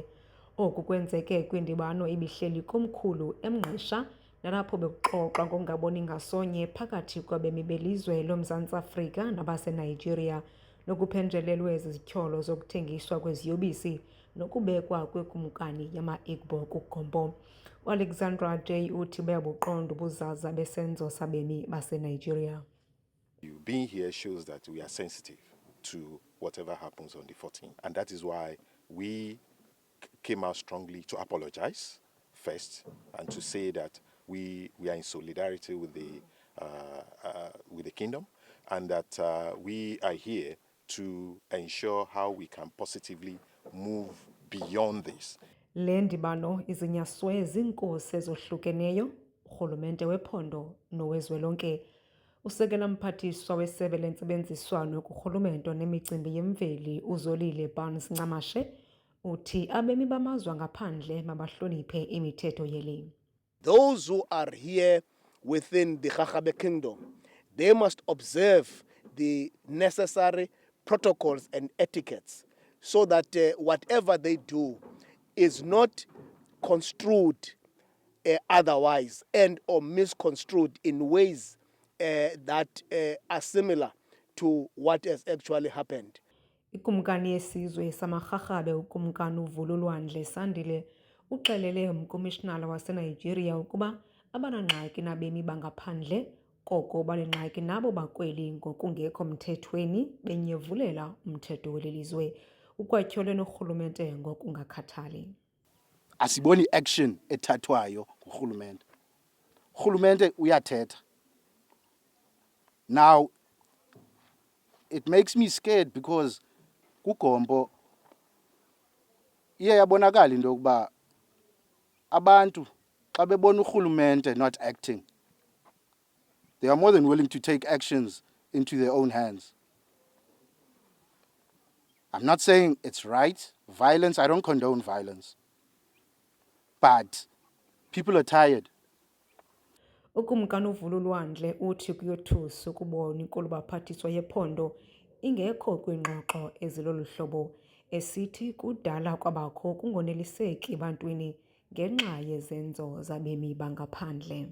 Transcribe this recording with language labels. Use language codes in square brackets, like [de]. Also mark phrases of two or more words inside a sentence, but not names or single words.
[xh] Oku kwenzeke kwindibano ibihleli komkhulu eMngqisha nalapho bekuxoxwa ngokungaboni ngasonye phakathi kwabemi belizwe loMzantsi Afrika nabaseNigeria nokuphenjelelwe izityholo zokuthengiswa kweziyobisi nokubekwa kwekumkani yama-Igbo kuGompo. Alexandra J. uthi bayabuqonda ubuzaza besenzo sabemi baseNigeria. [en] Being here shows that we are sensitive to whatever happens on the 14th, and that is why we came out strongly to apologize first and to say that we are in solidarity with the kingdom, and that we are here to ensure how we can positively move beyond this. [xh] Le ndibano izinyaswe ziinkosi ezohlukeneyo, urhulumente wephondo nowezwelonke. Usekela mphathiswa wesebe lentsebenziswano kurhulumente nemicimbi yemveli uZolile Barnes Ncamashe uthi abemi bamazwe ngaphandle mabahloniphe imithetho yeli. [en] Those who are here within the Rharhabe Kingdom, they must observe the necessary protocols and etiquettes so that whatever they do is not construed otherwise and or misconstrued in ways that are similar to what has actually happened. [xh] Ikumkani yesizwe samarharhabe ukumkani uVululwandle Sandile uxelele umkomishinala waseNigeria ukuba abanangxaki nabemi bangaphandle koko banengxaki nabo bakweli ngokungekho mthethweni benyevulela umthetho welizwe. Ukwatyhole norhulumente ngokungakhathali. Asiboni action ethathwayo ngurhulumente. Urhulumente uyathetha. [en] Now it makes me scared because [xh] kuGompo iye yabonakala into yokuba abantu xa bebona urhulumente [en] not acting, they are more than willing to take actions into their own hands. I'm not saying it's right. Violence, I don't condone violence. But people are tired. [xh] Ukumkani uVululwandle uthi kuyothusa ukubona inkulu baphathiswa yephondo ingekho kwingxoxo ezilolu hlobo, esithi kudala kwabakho kungoneliseki ebantwini ngenxa yezenzo zabemi bangaphandle.